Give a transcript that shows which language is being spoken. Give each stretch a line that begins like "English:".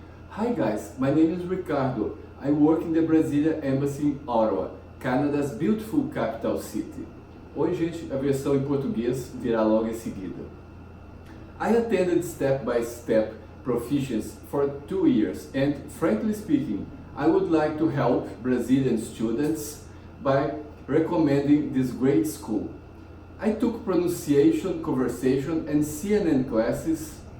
English: Hi guys, my name is Ricardo. I work in the Brazilian Embassy in Ottawa, Canada's beautiful capital city.
Portuguese: Oi gente, a versão em português virá logo em seguida.
English: I attended Step by Step Proficiency for 2 years and frankly speaking, I would like to help Brazilian students by recommending this great school. I took pronunciation, conversation and CNN classes.